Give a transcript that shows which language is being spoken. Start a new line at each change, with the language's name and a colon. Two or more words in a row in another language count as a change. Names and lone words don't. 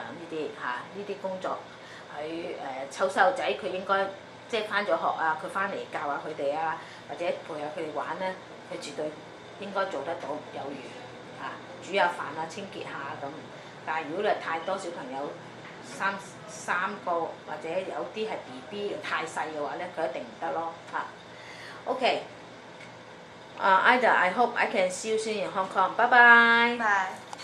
Cantonese: 呢啲工作佢湊細路仔，佢應該即係返咗學啊，佢返嚟教下佢哋啊，或者陪下佢哋玩咧，佢絕對應該做得到有餘煮下飯啊，清潔下咁。但係如果你係太多小朋友，三個或者有啲係 BB 太細嘅話咧，佢一定唔得咯 OK，Ida，
English: I hope I can see you soon in Hong Kong。 Bye bye。 Bye。